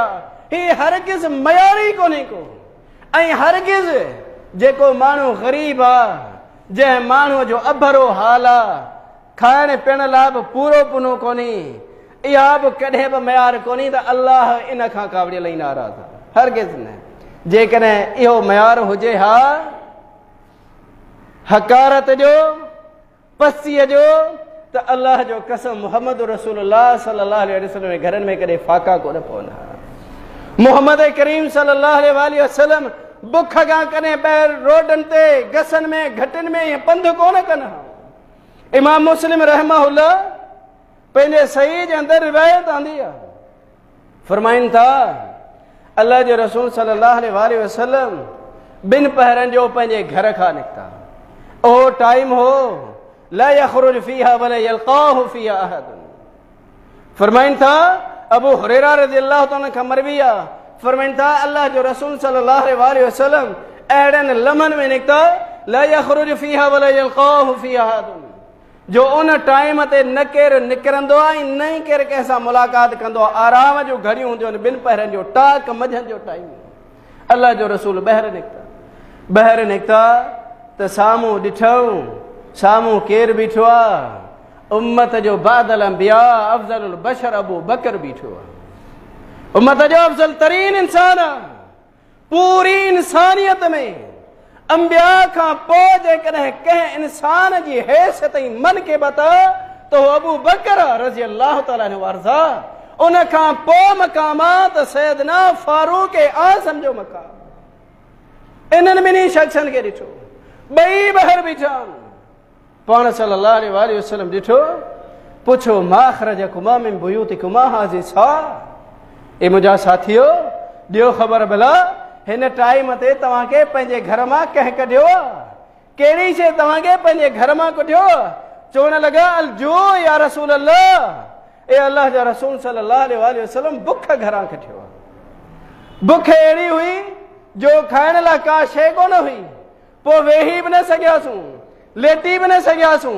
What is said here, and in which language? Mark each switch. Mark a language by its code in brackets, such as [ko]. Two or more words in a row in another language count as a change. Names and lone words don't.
[sd] ही हरगिज़ मयारी कोन्हे को। ऐं हरगिज़ जेको माण्हू ग़रीब आहे, जंहिं माण्हूअ जो अभरो हाल आहे, खाइण पीअण लाइ बि पूरो पुनो कोन्हे, इहा बि कॾहिं बि मयार कोन्हे त अल्लाह इन खां कावड़ियल ई नाराज़ आहे, हरगिज़ न। जेकॾहिं इहो मयार हुजे हा हकारत जो, पस्तीअ जो, त अल्लाह जो कसम मुहम्मद रसूलुल्लाह [ar] صلى الله عليه وسلم [sd] जे घरनि में कॾहिं फाका कोन पवंदा। मुहम्मद करीम [ar] صلى الله عليه وسلم [sd] बुख खां कॾहिं ॿाहिरि रोडनि ते, गसनि में, घटनि में पंधु कोन कनि। इमाम मुस्लिम रहमहुल्लाह पंहिंजे सही जे अंदरि रिवायत आंदी आहे, फरमाइनि था अल्लाह जे रसूल [ar] صلى الله عليه وسلم [sd] ॿिनि पहरनि जो पंहिंजे घर खां निकिता। उहो टाइम हो [ar] لا يخرج فيها ولا يلقاه فيها أحد. [sd] फरमाइनि था अबू हुरैरा [ar] رضي الله تعالى [sd] खां मरवी आहे, फरमाइनि था अल्लाह जो रसूल [ar] صلى الله عليه وسلم [sd] अहिड़नि लम्हनि में निकिता [ar] لا يخرج فيها ولا يلقاه فيها أحد, [sd] जो उन टाइम ते न केरु निकिरंदो आहे न ई केरु कंहिंसां मुलाक़ात कंदो आहे। आराम जो घड़ियूं हूंदियूं आहिनि, ॿिनि पहरनि जो टाक मंझंदि जो टाइम। अल्लाह जो रसूल ॿाहिरि निकिता त साम्हूं ॾिठऊं, साम्हूं केरु बीठो आहे? उम्मत जो बादल अंबिया अफ़ज़लुल बशर अबू बकर बीठो आहे। उम्मत जो अफ़ज़ल तरीन इंसान आहे। पूरी इंसानियत में अंबिया खां पोइ जेकॾहिं कंहिं इंसान जी हैसियत ऐं मन खे बता त उहो अबू बकर [ar] رضي الله تعالى عنه [sd] वारज़ा। उन खां पोइ मक़ामात सैयदना फारूक आज़म जो मक़ाम। इन्हनि ॿिन्ही शख़्सनि खे ॾिठो, ॿई ॿाहिरि बीठा। पाण [ar] صلى الله عليه وسلم [sd] ॾिठो, पुछो [ar] ما أخرجكما من بيوتكما هذه الساعة, [sd] ए मुंहिंजा साथियो दियो ख़बर भला हिन टाइम ते तव्हांखे पंहिंजे घर मां कंहिं कढियो कहिड़ी शइ तव्हांखे पंहिंजे घर मां कढियो चवण लॻा [ar] الجوع يا رسول [sd] अल्लाह ए अल्लाह जा रसूल [ar] صلى الله عليه وسلم [sd] बुख घरां कढियो बुख अहिड़ी हुई जो खाइण लाइ का शइ कोन हुई पोइ वेही बि न सघियासूं लेटी बि न सघियासूं